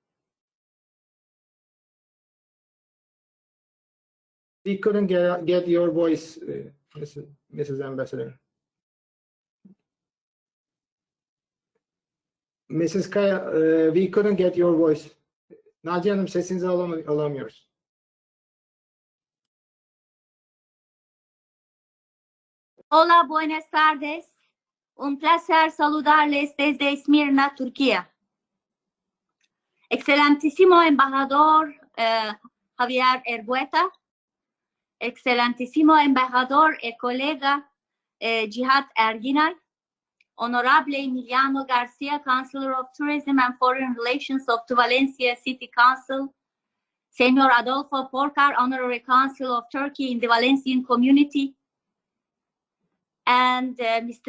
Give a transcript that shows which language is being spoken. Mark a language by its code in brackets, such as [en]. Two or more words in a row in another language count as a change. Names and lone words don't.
[en] We couldn't get your voice, Mrs. Ambassador. Mrs. Kaya, we couldn't get your voice. [tr] Naciye Hanım, sesinizi alamıyoruz. [es] Hola, buenas tardes. Un placer saludarles desde Esmirna, Turquía. Excelentísimo embajador Javier Erbueta, excelentísimo embajador y colega Cihad Erginay, [en] Honorable Emiliano Garcia, Councillor of Tourism and Foreign Relations of the Valencia City Council, Senor Adolfo Porcar, Honorary Consul of Turkey in the Valencian Community, and Mr.